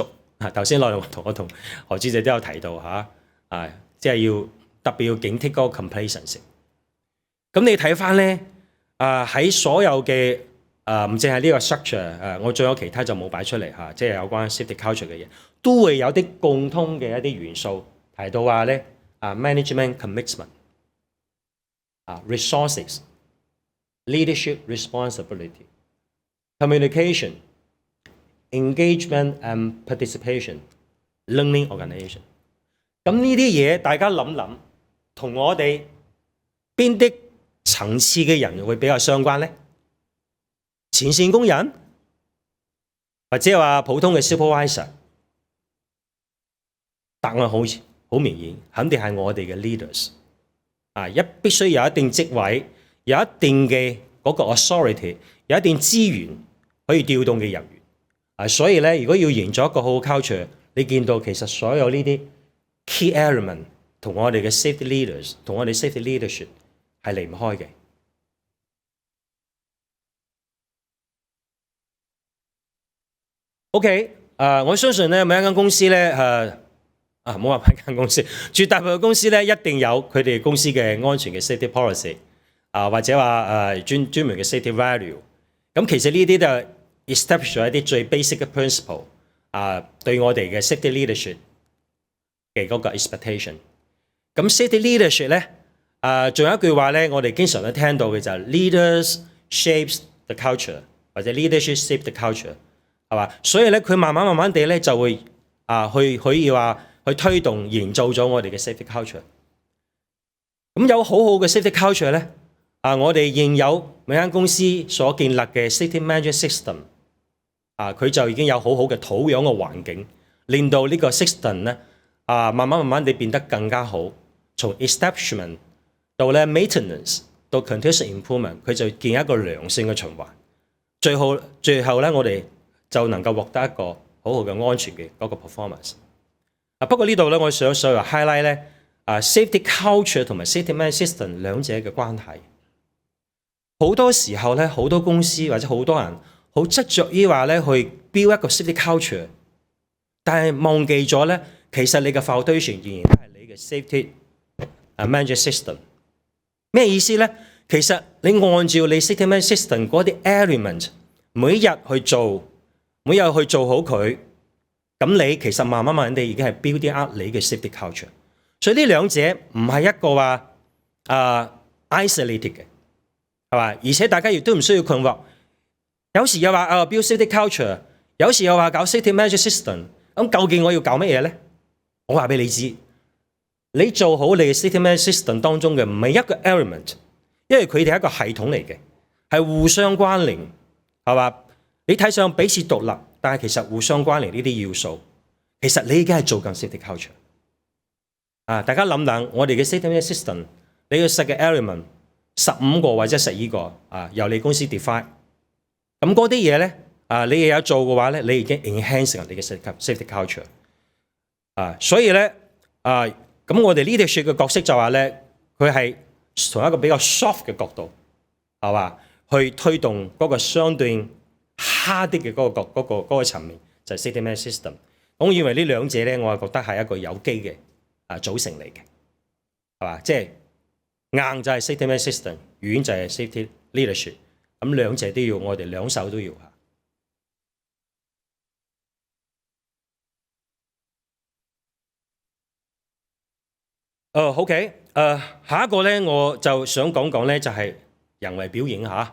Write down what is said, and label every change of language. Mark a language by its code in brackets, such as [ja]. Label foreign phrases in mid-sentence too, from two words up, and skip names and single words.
[yue] 頭先我同何主席都有提到即係要特別要警惕嗰個 complacency。咁你睇翻咧喺所有嘅唔淨係呢個 structure 我仲有其他就冇擺出嚟即係有關 [en] safety culture [yue] 嘅嘢，都會有啲共通嘅一啲元素提到話咧 [en] management commitment。 Resources, leadership responsibility, communication, engagement and participation, learning organization。 [yue] 咁呢啲嘢大家諗諗，同我哋邊啲層次嘅人會比較相關咧？前線工人，或者話普通嘅 supervisor？答案好明顯，肯定係我哋嘅 leaders。必須有一定職位，有一定嘅嗰個 authority， 有一定資源可以調動嘅人員。所以咧，如果要營造一個好好 culture， 你見到其實所有呢啲 [en] key element [yue] 同我哋嘅 [en] safety leaders， [yue] 同我哋 [en] safety leadership [yue] 係離唔開嘅。OK， 我相信咧每一間公司咧唔好話每間公司，絕大部分公司咧一定有佢哋公司嘅安全嘅 [en] safety policy， [yue] 或者話專門嘅 [en] safety value。 [yue] 咁其實呢啲都係 establish 咗一啲最 basic 嘅 principle， 對我哋嘅 [en] safety leadership [yue] 嘅嗰個 expectation。咁 [en] safety leadership [yue] 咧，仲有一句話咧，我哋經常都聽到嘅就係 [en] leaders shapes the culture，或者 leadership shape the culture， [yue] 係嘛？所以咧，佢慢慢地咧就會可以話去推動營造咗我哋嘅 [en] safety culture。 [yue] 咁有好好嘅 [en] safety culture [yue] 咧，我哋現有每間公司所建立嘅 [en] safety management system， [yue] 佢就已經有好好嘅土壤嘅環境，令到呢個 system 咧慢慢地變得更加好。從 establishment 到咧 maintenance 到 [en] continuous improvement， [yue] 佢就建一個良性嘅循環。最後咧，我哋就能夠獲得一個好好嘅安全嘅嗰個 performance。不過呢度咧，我想 highlight 咧 [en] safety culture [yue] 同埋 [en] safety management system [yue] 兩者嘅關係。好多時候咧，好多公司或者好多人好執着於話咧去 build 一個 [en] safety culture， [yue] 但係忘記咗咧，其實你嘅 foundation 仍然都係你嘅 [en] safety management system。 [yue] 咩意思咧？其實你按照你 [en] safety management system [yue] 嗰啲 element， 每日去做好佢，咁你其實慢慢地已經係 [en] building up [yue] 你嘅 [en] safety culture。 [yue] 所以呢兩者唔係一個話 isolated 嘅，係嘛？而且大家亦都唔需要困惑。有時又話 [en] build safety culture， [yue] 有時又話搞 [en] safety management system。 [yue] 咁究竟我要搞乜嘢咧？我話俾你知，你做好你嘅 [en] safety management system [yue] 當中嘅每一個 element， 因為佢哋係一個系統嚟嘅，係互相關聯，係嘛？你睇上彼此獨立，但係其實互相關聯呢啲要素，其實你已經係做緊 [en] safety culture。 [yue] 大家諗諗，我哋嘅 [en] safety management system， [yue] 你要實嘅 element 15個或者12個由你公司 define。咁嗰啲嘢咧，你又有做嘅話咧，你已經 enhance 緊你嘅 [en] safety culture。 [yue] 所以咧，咁我哋呢條説嘅角色就話咧，佢係從一個比較 soft 嘅角度，係嘛，去推動嗰個相對 hard 啲嘅嗰個層面，就係 [en] safety management system。 [yue] 我認為呢兩者咧，我係覺得係一個有機嘅組成嚟嘅，係嘛？即係硬就係 [en] safety management system， [yue] 軟就係 [en] safety leadership。 [yue] 咁兩者都要，我哋兩手都要嚇。OK， 下一個咧，我就想講講咧，就係人為表演嚇。